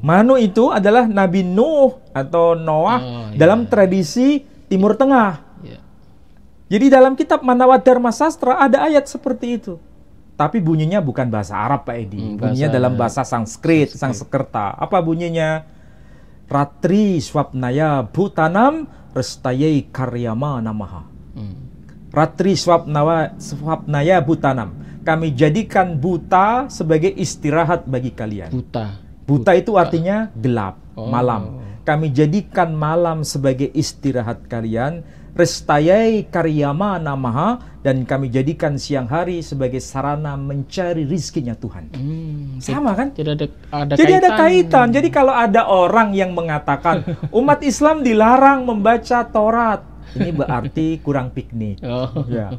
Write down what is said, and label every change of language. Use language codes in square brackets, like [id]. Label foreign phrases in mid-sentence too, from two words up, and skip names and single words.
[id] Manu itu adalah Nabi Nuh atau Noah dalam tradisi Timur Tengah. Ya. Jadi dalam kitab Manawat Dharma Sastra ada ayat seperti itu. Tapi bunyinya bukan bahasa Arab Pak Edi. Bunyinya dalam bahasa Sanskrit, Sanskerta. Apa bunyinya? [sa] रात्रिः स्वप्नाय भूतानां चेष्टायै कर्मणाम् अहः. रात्रिः स्वप्नाय भूतानाम्. [id] Kami jadikan buta sebagai istirahat bagi kalian. Buta itu artinya gelap, malam. Kami jadikan malam sebagai istirahat kalian. [sa] चेष्टायै कर्मणाम् अहः, [id] dan kami jadikan siang hari sebagai sarana mencari rizkinya Tuhan. Sama kan? Jadi ada kaitan. Jadi kalau ada orang yang mengatakan umat Islam dilarang membaca Taurat, ini berarti kurang piknik. Ya.